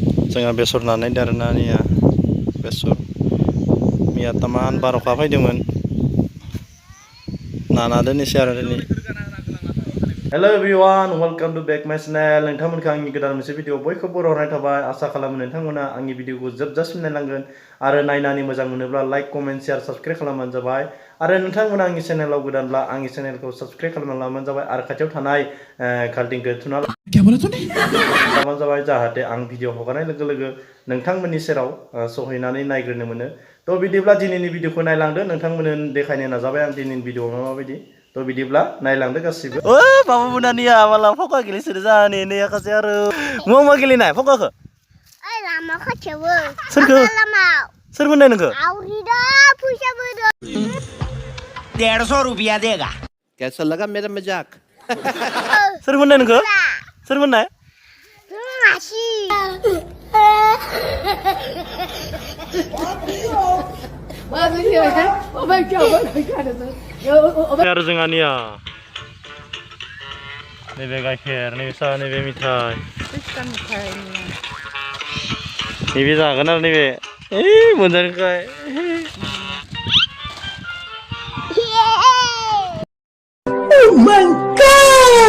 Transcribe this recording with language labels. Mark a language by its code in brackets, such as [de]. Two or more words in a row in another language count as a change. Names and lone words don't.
[brx] जोंहा बेसर नानाय दारनानिया बेसर मैया तामान बार'खा फैदोंमोन नाना दोननोसै आरो दिनै [en] hello everyone welcome to back my channel [brx] नोंथांमोनखौ आंनि गोदान मोनसे भिडिअ बयखौबो बरायनाय थाबाय आसा खालामो नोंथांमोना आंनि भिडिअखौ जोबजासिम नायलांगोन आरो नायनानै मोजां मोनोब्ला [en] like comment share subscribe [brx] खालामबानो जाबाय आरो नोंथांमोना आंनि चेनेलाव गोदानब्ला आंनि चेनेलखौ साबस्क्राइब खालामना लाबानो जाबाय आरो खाथियाव थानाय घंटीखौ थुना लाबानो जाबाय जाहाथे आं भिडिअ हगारनाय लोगो लोगो नोंथांमोननि सेराव सहैनानै नायग्रोनो मोनो तो बिदिब्ला दिनैनि भिडिअखौ नायलांदो नोंथांमोननो देखायनो नाजाबाय आं दिनैनि भिडिअआ माबायदि तो बिदिब्ला नायलांदो गासिबो ओ बाबा बुनानिया माला फका गेलेसोदो जाने ने आखासे आरो मा गेलेनाय फकाखौ ओइ लामा खाथियावो सोरखौ लामायाव सोर बुंनाय नोंखौ आवरिदा फैसा बोदो [hi] 150 रुपया देगा कैसा लगा मेरा मजाक [brx] सोर बुंनाय नोंखौ सोर बुंनाय मासि आरो जोंहानिया नैबे गाइखेर नैबे साहा नैबे मिथाइ नैबे जागोन आरो नैबे मोनजानायखाय [en] Oh my God!